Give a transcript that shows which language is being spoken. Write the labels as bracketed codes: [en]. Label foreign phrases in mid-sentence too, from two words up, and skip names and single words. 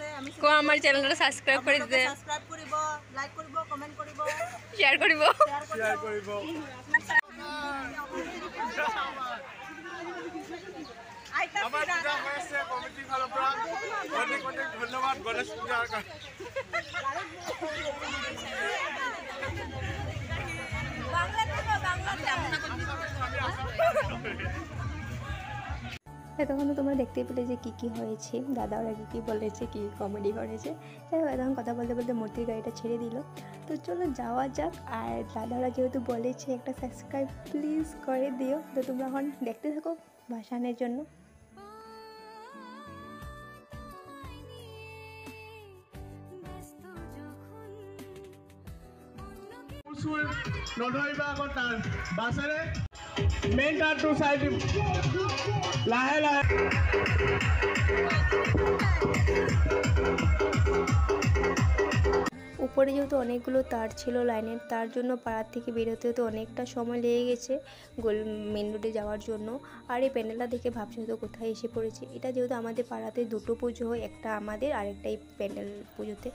[as] আমি কো আমাৰ চেনেলটো সাবস্ক্রাইব কৰি দে, সাবস্ক্রাইব কৰিব, লাইক কৰিব, কমেন্ট কৰিব, শেয়ার কৰিব। আমাৰ পূজা হৈ আছে কমিটিৰ ফালৰ পৰা অনেক অনেক ধন্যবাদ গণেশ পূজাৰ কাৰণে। [bn] তখন তোমরা দেখতে পেলে যে কী কী হয়েছে, দাদা ওরা কী বলেছে, কী কমেডি করেছে। যাই হোক, তখন কথা বলতে বলতে মূর্তির গাড়িটা ছেড়ে দিল। তো চলো যাওয়া যাক। আর দাদারা যেহেতু বলেছে একটা [en] subscribe please [bn] করে দিও। তো তোমরা এখন দেখতে থাকো ভাসানের জন্য। [as] নধৰিবা আকৌ তাৰ বাছেৰে মেইন টাৰটো চাই দিম লাহে লাহে। [bn] উপরে যেহেতু অনেকগুলো তার ছিল লাইনের, তার জন্য পাড়ার থেকে বেরোতে তো অনেকটা সময় লেগে গেছে [en] main road [bn] যাওয়ার জন্য। আর এই প্যান্ডেলটা দেখে ভাবছি হয়তো কোথায় এসে পড়েছে। এটা যেহেতু আমাদের পাড়াতে দুটো পুজো হয়, একটা আমাদের আর একটা এই প্যান্ডেল পুজোতে।